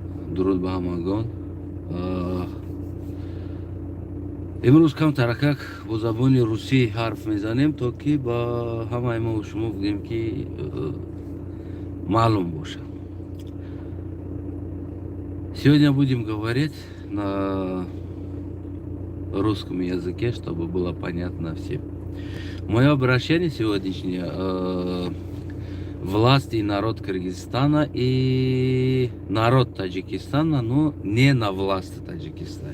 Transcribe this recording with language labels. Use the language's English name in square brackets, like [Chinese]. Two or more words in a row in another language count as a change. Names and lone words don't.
[Tajik] дуруд ба ҳамагон. имрӯз камтар как бо забони русӣ ҳарф мезанем, то ки ба ҳамаи мо шумо бигӯем ки маълум бошад. [Russian] Сегодня будем говорить на русском языке, чтобы было понятно всем. Мое обращение сегодняшнее власть и народ Кыргызстана и народ Таджикистана, но не на власти Таджикистана.